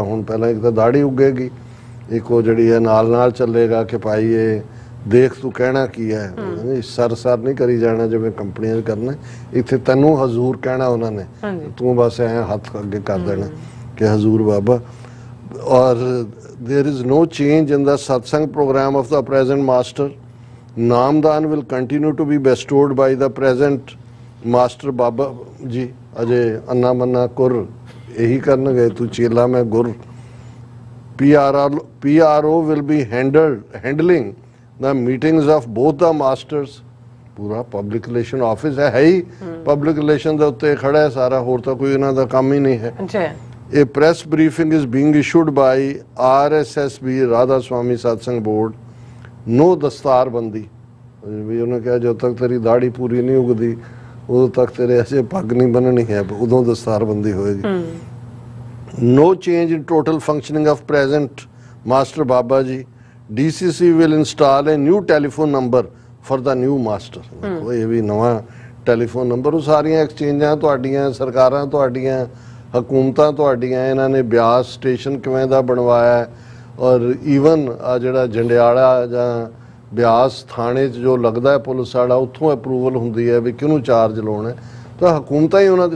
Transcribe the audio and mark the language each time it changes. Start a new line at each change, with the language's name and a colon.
Punjabi: ਹੁਣ ਪਹਿਲਾਂ ਇੱਕ ਤਾਂ ਦਾੜੀ ਉੱਗੇਗੀ, ਇੱਕ ਉਹ ਜਿਹੜੀ ਹੈ ਨਾਲ ਚੱਲੇਗਾ ਕਿ ਭਾਈ ਇਹ ਦੇਖ ਤੂੰ ਕਹਿਣਾ ਕੀ ਹੈ, ਸਰ ਨਹੀਂ ਕਰੀ ਜਾਣਾ ਜਿਵੇਂ ਕੰਪਨੀਆਂ 'ਚ ਕਰਨਾ। ਇੱਥੇ ਤੈਨੂੰ ਹਜ਼ੂਰ ਕਹਿਣਾ ਉਹਨਾਂ ਨੇ, ਤੂੰ ਬਸ ਐ ਹੱਥ ਅੱਗੇ ਕਰ ਦੇਣਾ ਕਿ ਹਜ਼ੂਰ ਬਾਬਾ।
English: ਔਰ there is no change in the satsang program of the present master. Namdan will continue to be bestowed by the present master Baba ji.
Punjabi: ਅਜੇ ਅੰਨਾ ਮੰਨਾ ਕੁਰ ਇਹੀ ਕਰਨਗੇ, ਤੂੰ ਚੇਲਾ ਮੈਂ ਗੁਰ।
English: PRO will be handling the meetings of both the masters.
Punjabi: ਪੂਰਾ public relation office ਹੈ ਹੀ public relation ਦੇ ਉੱਤੇ ਖੜਾ ਹੈ ਸਾਰਾ, ਹੋਰ ਤਾਂ ਕੋਈ ਇਹਨਾਂ ਦਾ ਕੰਮ ਹੀ ਨਹੀਂ ਹੈ।
English: A press briefing is being issued by RSSB Radha Swami Satsang Board.
Punjabi: No ਦਸਤਾਰ ਬੰਦੀ, ਵੀ ਉਹਨੇ ਕਿਹਾ ਜਦੋਂ ਤੱਕ ਤੇਰੀ ਦਾੜੀ ਪੂਰੀ ਨਹੀਂ ਉਗਦੀ ਉਦੋਂ ਤੱਕ ਤੇਰੇ ਐਸੇ ਪੱਗ ਨਹੀਂ ਬੰਨਣੀ ਹੈ, ਉਦੋਂ ਦਸਤਾਰ ਬੰਦੀ ਹੋਏਗੀ।
English: No change in total functioning of present Master Baba Ji. DCC will install a new telephone number for the new master.
Punjabi: ਇਹ ਵੀ ਨਵਾਂ ਟੈਲੀਫੋਨ ਨੰਬਰ। ਉਹ ਸਾਰੀਆਂ ਐਕਸਚੇਂਜਾਂ ਤੁਹਾਡੀਆਂ, ਸਰਕਾਰਾਂ ਤੁਹਾਡੀਆਂ, ਹਕੂਮਤਾਂ ਤੁਹਾਡੀਆਂ, ਇਹਨਾਂ ਨੇ ਬਿਆਸ ਸਟੇਸ਼ਨ ਕਿਵੇਂ ਦਾ ਬਣਵਾਇਆ। ਔਰ ਈਵਨ ਆ ਜਿਹੜਾ ਜੰਡਿਆਲਾ ਜਾਂ ਬਿਆਸ ਥਾਣੇ 'ਚ ਜੋ ਲੱਗਦਾ ਹੈ ਪੁਲਿਸ ਵਾਲਾ, ਉੱਥੋਂ ਅਪਰੂਵਲ ਹੁੰਦੀ ਹੈ ਵੀ ਕਿਹਨੂੰ ਚਾਰਜ ਲਾਉਣਾ, ਤਾਂ ਹਕੂਮਤਾਂ ਹੀ ਉਹਨਾਂ ਦੀ।